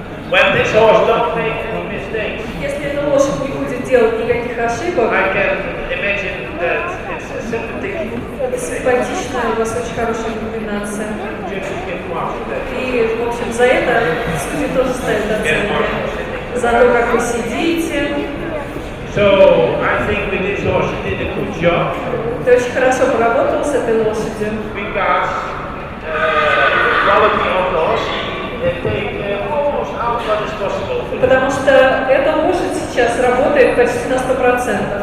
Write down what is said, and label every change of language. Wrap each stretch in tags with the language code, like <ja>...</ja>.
<en>When this horse don't make any mistakes,</en> <ru>если эта лошадь не будет делать никаких ошибок,</ru> <en>I can imagine that it's a sympathetic</en> <ru>это симпатично, у вас очень хорошая комбинация.</ru> <en>just get marks for that.</en> <ru>И, в общем, за это судьи тоже ставят оценки. За то, как вы сидите.</ru> <en>So I think with this horse you did a good job</en> <ru>Ты очень хорошо поработал с этой лошадью.</ru> <en>because the quality of the horse they take almost out what is possible.</en> <ru>Потому что эта лошадь сейчас работает почти на 100%.</ru>